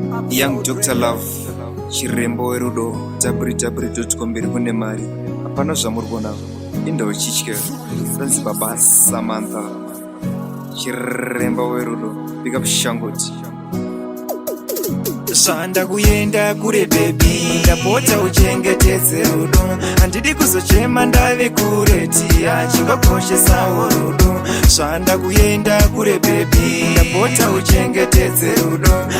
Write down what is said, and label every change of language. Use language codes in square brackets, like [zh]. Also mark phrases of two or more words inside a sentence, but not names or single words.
[en] Young Doctor Love, [sn] chirembo werudo, W W W dot komberi kune mari. Hapana zvamuri kuona, indochitya. Zvanzi Baba Samantha, chirembo werudo. [en] Big up Shangoti. [sn] Zvanda kuyenda kure, baby, ndapota uchengetedze rudo. Handidi kuzochema ndave kure, tia chingakoshesawo rudo. Zvanda kuyenda kure, baby, ndapota uchengetedze rudo.